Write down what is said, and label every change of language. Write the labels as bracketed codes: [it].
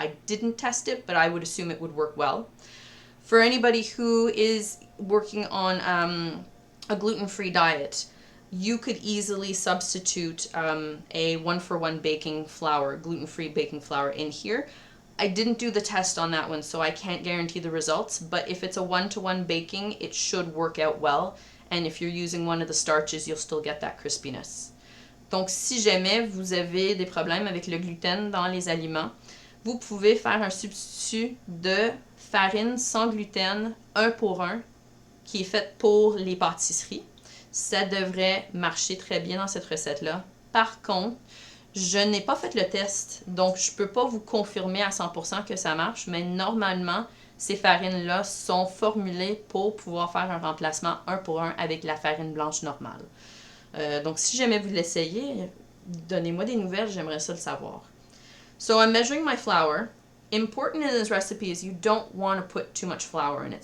[en] I didn't test it, but I would assume it would work well. For anybody who is working on a gluten-free diet, you could easily substitute a 1-for-1 baking flour, gluten-free baking flour in here. I didn't do the test on that one, so I can't guarantee the results, but if it's a 1-to-1 baking, it should work out well, and if you're using one of the starches, you'll still get that crispiness. [fr] Donc, si jamais vous avez des problèmes avec le gluten dans les aliments, vous pouvez faire un substitut de farine sans gluten 1 pour 1 qui est faite pour les pâtisseries. Ça devrait marcher très bien dans cette recette-là. Par contre, je n'ai pas fait le test, donc je ne peux pas vous confirmer à 100% que ça marche, mais normalement, ces farines-là sont formulées pour pouvoir faire un remplacement 1 pour 1 avec la farine blanche normale. Donc, si jamais vous l'essayez, donnez-moi des nouvelles, j'aimerais ça le savoir. [en] So, I'm measuring my flour. Important in this recipe is you don't want to put too much flour in it.